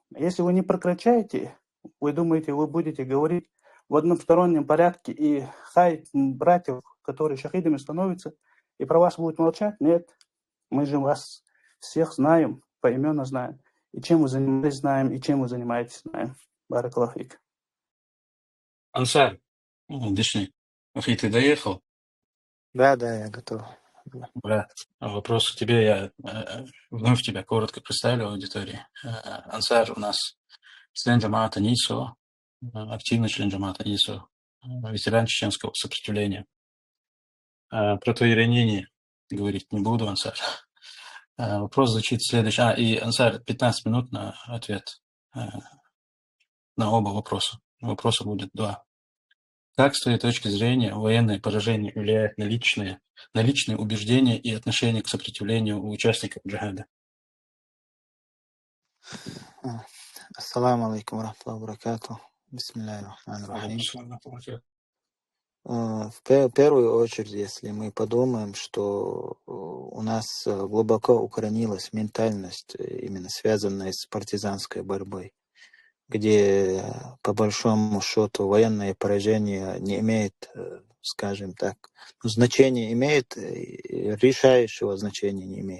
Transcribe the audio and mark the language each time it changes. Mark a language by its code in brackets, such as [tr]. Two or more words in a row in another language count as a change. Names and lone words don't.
[ru] Если вы не прекращаете, вы думаете, вы будете говорить в одностороннем порядке и хаять братьев, которые шахидами становятся, и про вас будут молчать? Нет. Мы же вас всех знаем, поименно знаем. И чем вы занимаетесь, знаем, и чем вы занимаетесь, знаем. [ar] بارك الله فيك. [ru] Ансар, Дишни, ты доехал? Да, я готов. Брат, вопрос к тебе. Я вновь тебя коротко представлю аудитории. Ансар у нас член джамаата НИСО, активный член джамаата НИСО, ветеран чеченского сопротивления. Про твои ранения говорить не буду, Ансар. Вопрос звучит следующий. И, Ансар, 15 минут на ответ на оба вопроса. Вопроса будет 2. Как, с твоей точки зрения, военное поражение влияет на личные убеждения и отношения к сопротивлению у участников джихада? [ar] السلام عليكم رحمة الله بركاته. بسم الله الرحمن الرحيم. [ru] В первую очередь, если мы подумаем, что у нас глубоко укоренилась ментальность, именно связанная с партизанской борьбой, где, по большому счету, военное поражение не имеет, скажем так, значения имеет, решающего значения не имеет.